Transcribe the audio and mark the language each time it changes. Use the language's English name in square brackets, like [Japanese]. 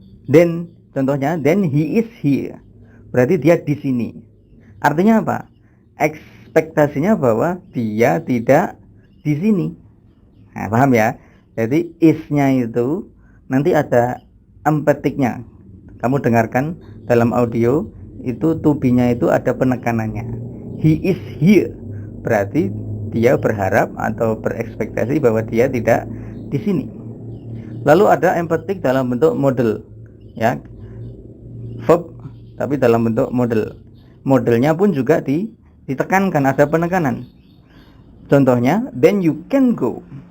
[English] Then [Indonesian] contohnya, [English] then he is here. [Indonesian] Berarti dia di sini. Artinya apa? Ekspektasinya bahwa dia tidak di sini. Nah, paham ya? Jadi is-nya itu nanti ada emphatic-nya. Kamu dengarkan dalam audio itu to be-nya itu ada penekanannya. [English] He is here. [Indonesian] Berarti dia berharap atau berekspektasi bahwa dia tidak di sini. Lalu ada emphatic dalam bentuk model, ya, verb tapi dalam bentuk model. Modelnya pun juga ditekankan, ada penekanan. Contohnya, [English] then you can go.